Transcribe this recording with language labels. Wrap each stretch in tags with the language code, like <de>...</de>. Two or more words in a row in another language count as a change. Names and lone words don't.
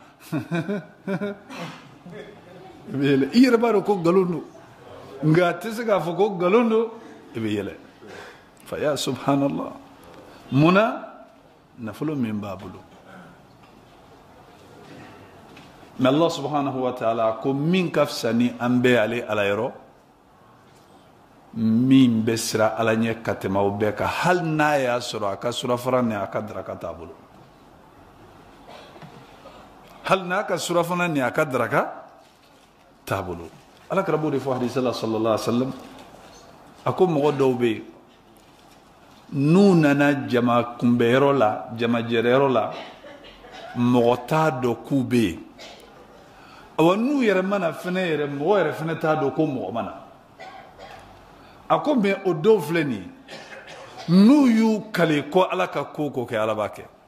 <bm>i bɛ yɛlɛ i yɛrɛ b'a dɔn ko nkalon don nka a tɛ se k'a fɔ ko nkalon don i bɛ yɛlɛ fa ya subhanallah munna nafolo min b'a bolo mais</bm> <ar>الله سبحانه وتعالى</ar> <bm>ko min ka fisa ni an bɛɛ ale ala yɔrɔ min bɛ sira ala ɲɛ ka tɛmɛ aw bɛɛ kan hali n'a y'a sɔrɔ a ka surafana ni a ka daraka t'a bolo hali n'a ka surafana ni a ka daraka t'a bolo ala kɛra b'o de fɔ hadisa la</bm> <ar>صلى الله عليه وسلم</ar> <bm>a ko mɔgɔ dɔw bɛ yen n'u nana jama kunbɛyɔrɔ la jama jɛrɛyɔrɔ la mɔgɔ t'a dɔn k'u bɛ yen awa n'u yɛrɛ mana fɛnɛ yɛrɛ mɔgɔ yɛrɛ fɛnɛ t'a dɔn ko mɔgɔ mana a ko mɛ o dɔw filɛ nin ye n'u y'u kale ko ala ka ko ko kɛ ala b'a kɛ</bm>